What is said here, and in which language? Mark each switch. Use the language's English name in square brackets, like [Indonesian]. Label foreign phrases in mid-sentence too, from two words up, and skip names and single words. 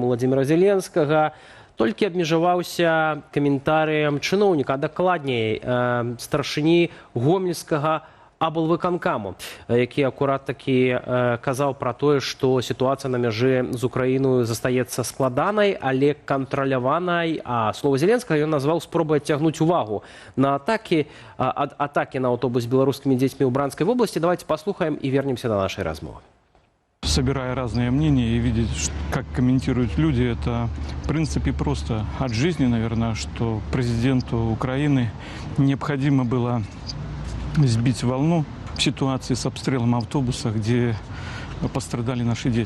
[Belarusian] Владзіміра Зеленскага, толькі абмежаваўся каментарыям чыноўніка, а дакладней старшыні гомельскага аблвыканкаму, які акурат такі казаў пра тое, што сітуацыя на мяжы з Украіною застаецца складанай, але кантраляванай, а слова Зеленскага ён назваў спробай адцягнуць увагу на атакі на аўтобус з беларускімі дзецьмі ў Бранскай вобласці. [Russian] Давайте послухаем и вернемся до нашей размовы. Собирая разные мнения и видеть, как комментируют люди, это в принципе просто от жизни, наверное, что президенту Украины необходимо было сбить волну в ситуации с обстрелом автобуса, где пострадали наши дети.